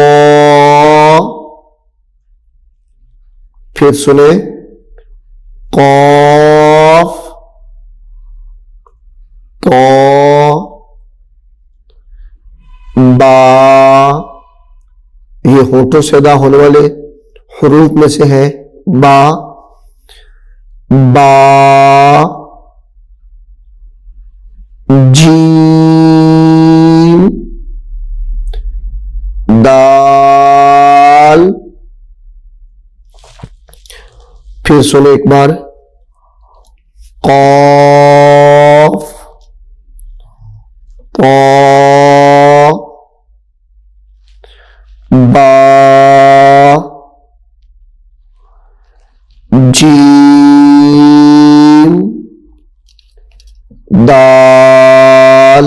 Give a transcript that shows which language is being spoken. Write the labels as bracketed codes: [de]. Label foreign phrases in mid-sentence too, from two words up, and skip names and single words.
[ur] پھر سنیں قاف، تو، با، یہ ہونٹوں سے ادا ہونے والے حروف میں سے ہے، با، با، جیم، دال، پھر سنیں ایک بار قاف، طا، با، جیم، دال۔